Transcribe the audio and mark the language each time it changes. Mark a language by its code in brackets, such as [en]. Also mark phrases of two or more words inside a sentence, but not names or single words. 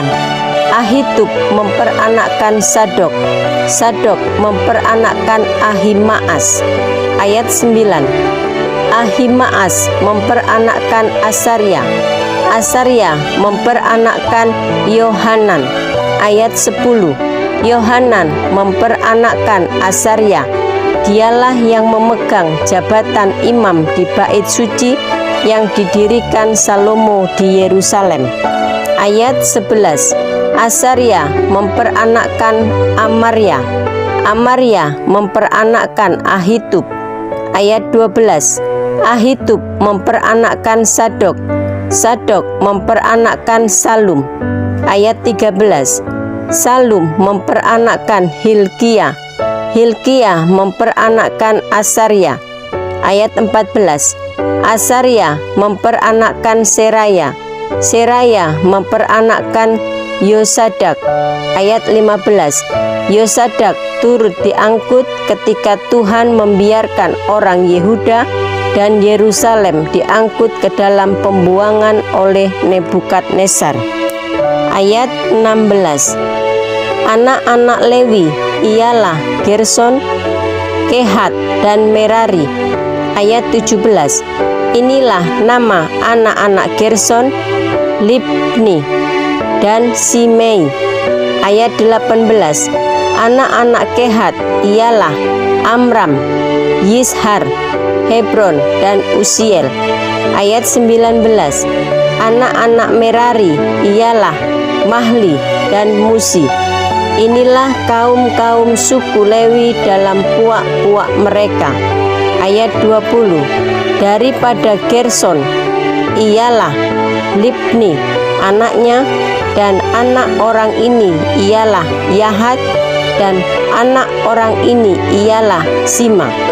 [id] Ahitub memperanakkan Sadok, Sadok memperanakkan Ahimaas. Ayat 9. Ahimaas memperanakkan Asarya, Asarya memperanakkan Yohanan. Ayat 10. Yohanan memperanakkan Asarya. Dialah yang memegang jabatan imam di bait suci yang didirikan Salomo di Yerusalem. Ayat 11. Asarya memperanakkan Amarya, Amarya memperanakkan Ahitub. Ayat 12. Ahitub memperanakkan Sadok, Sadok memperanakkan Salum. Ayat 13. Salum memperanakkan Hilkia, Hilkia memperanakkan Asarya. Ayat 14. Asarya memperanakkan Seraya, Seraya memperanakkan Yosadak. Ayat 15. Yosadak turut diangkut ketika Tuhan membiarkan orang Yehuda dan Yerusalem diangkut ke dalam pembuangan oleh Nebukadnezar. Ayat 16. Anak-anak Lewi ialah Gerson, Kehat, dan Merari. Ayat 17. Inilah nama anak-anak Gerson, Libni, dan Simei. Ayat 18. Anak-anak Kehat ialah Amram, Yishar, Hebron, dan Usiel. Ayat 19. Anak-anak Merari ialah Mahli dan Musi. Inilah kaum-kaum suku Lewi dalam puak-puak mereka. Ayat 20. Daripada Gerson ialah Libni anaknya, dan anak orang ini ialah Yahat, dan anak orang ini ialah Sima.